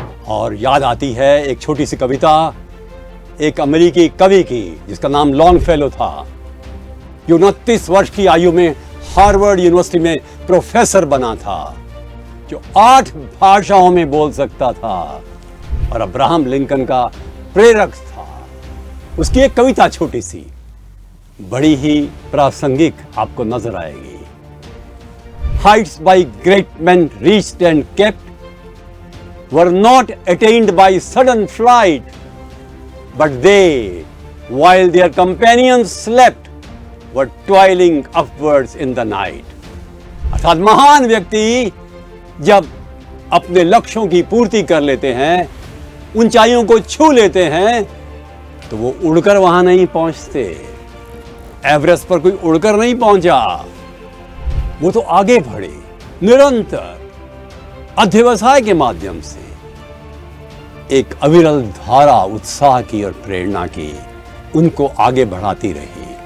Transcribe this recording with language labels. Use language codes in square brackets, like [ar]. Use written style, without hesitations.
[hi] और याद आती है एक छोटी सी कविता एक अमेरिकी कवि की जिसका नाम लॉन्गफेलो था, जो 29 वर्ष की आयु में हार्वर्ड यूनिवर्सिटी में प्रोफेसर बना था, जो 8 भाषाओं में बोल सकता था और अब्राहम लिंकन का प्रेरक था। उसकी एक कविता छोटी सी, बड़ी ही प्रासंगिक आपको नजर आएगी। [en] Heights by great men reached and kept were not attained by sudden flight, but they, while their companions slept, were toiling upwards in the night. [hi] अर्थात महान व्यक्ति जब अपने लक्ष्यों की पूर्ति कर लेते हैं, ऊंचाइयों को छू लेते हैं, तो वो उड़कर वहां नहीं पहुंचते। एवरेस्ट पर कोई उड़कर नहीं पहुंचा, वो तो आगे बढ़े, निरंतर अध्यवसाय के माध्यम से एक अविरल धारा उत्साह की और प्रेरणा की उनको आगे बढ़ाती रही।